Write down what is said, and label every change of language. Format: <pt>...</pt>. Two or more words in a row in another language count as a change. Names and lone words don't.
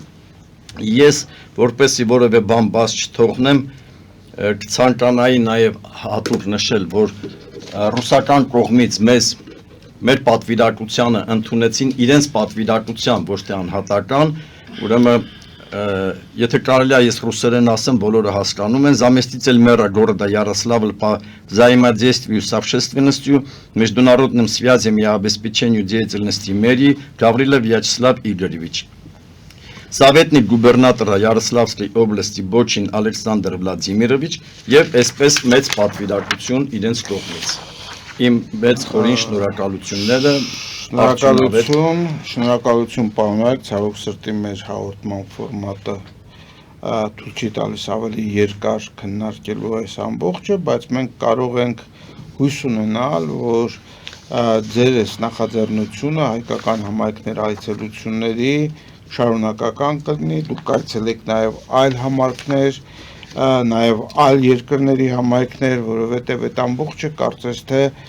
<hy>Ես որպեսի որևէ բան բաց չթողնեմ կցանկանայի նաեւ հատուկ նշել, որ ռուսական կողմից մեր պատվիրակությանը ընդունեցին իրենց պատվիրակության, ոչ թե անհատական, ուրեմն եթե կարելի է ես ռուսերեն ասեմ, բոլորը հասկանում են,</hy> <ru>заместитель мэра города Ярославль по взаимодействию с общественностью, международным связям и обеспечению деятельности мэрии Гаврилов Вячеслав Игоревич. Советник губернатора Ярославской области Бочин Александр</ru> <hy>Վլադիմիրովիչ եւ այսպես մեծ պատվիրակություն իրենց կողմից։ Իմ մեծ խորին շնորհակալությունները շնորհակալություն պարոն, ցավոք սրտի մեր հաղորդման ֆորմատը թույլ չի տալիս ավելի երկար քննարկելու այս ամբողջը, բայց մենք կարող ենք հույս ունենալ, որ ձեր այս նախաձեռնությունը հայկական համայնքներ այցելությունների շարունակական կլինի, դուք այցելեք նաև այլ համայնքներ, նաև այլ երկրների համայնքներ, որովհետև այդ ամբողջը կարծես թե</hy>